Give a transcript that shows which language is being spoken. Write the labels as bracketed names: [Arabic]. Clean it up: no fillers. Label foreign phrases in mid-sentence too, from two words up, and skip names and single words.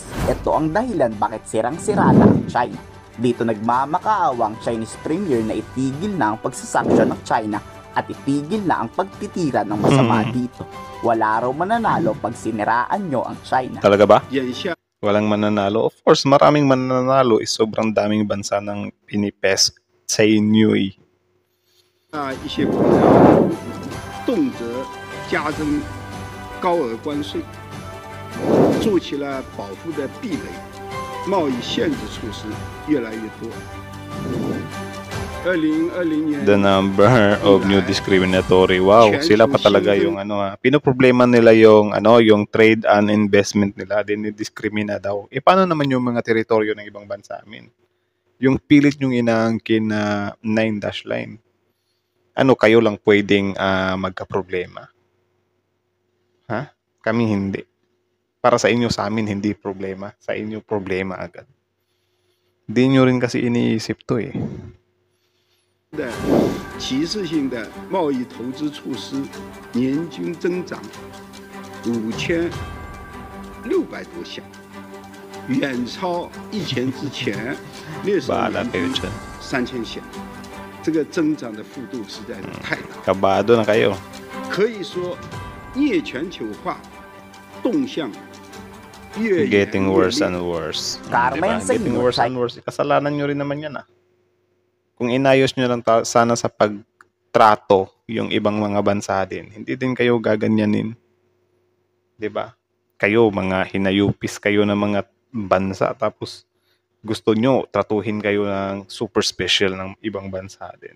[Filipino] Ito ang dahilan bakit sirang-sira na ang China. Dito nagmamakaawa ang Chinese Premier na itigil na ang pagsasanksyon ng China at itigil na ang pagtitira ng masama dito. Wala raw mananalo pag siniraan nyo ang China. Talaga ba? Walang mananalo? [English] Of course, [Filipino] maraming mananalo. Sobrang daming bansa ng pinipes sa inyo eh. [Chinese] 一些国家动辄加征高额关税，筑起了保护的壁垒，贸易限制措施越来越多。2020年 [English] The number of new discriminatory. [Filipino] Wow, sila pa talaga yung pinoproblema nila yung yung [English] trade and investment [Filipino] nila, dinidiscrimina daw. Paano naman yung mga teritoryo ng ibang bansa amin? Yung pilit yung inaangkin na 9-dash line. Kayo lang pwedeng magka-problema? Ha? Kami hindi. Para sa inyo, sa amin, hindi problema. Sa inyo, problema agad. Hindi nyo rin kasi iniisip to eh. [Chinese] 歧视性的贸易投资措施年均增长5600多项，远超疫情之前60年3000项。这个增长的幅度实在是太大。 [Filipino] Kabado na kayo. [Chinese] 可以说，逆全球化动向越 [English] Getting worse and worse. [Filipino] Karma yan sa [English] Getting [Filipino] inyo, [English] worse and worse. [Filipino] Kasalanan nyo rin naman yan Kung inayos nyo lang sana sa pagtrato yung ibang mga bansa din, hindi din kayo gaganyanin. 'Di ba? Kayo, mga hinayupis kayo ng mga bansa, tapos gusto nyo, tratuhin kayo ng [English] super special [Filipino] ng ibang bansa din.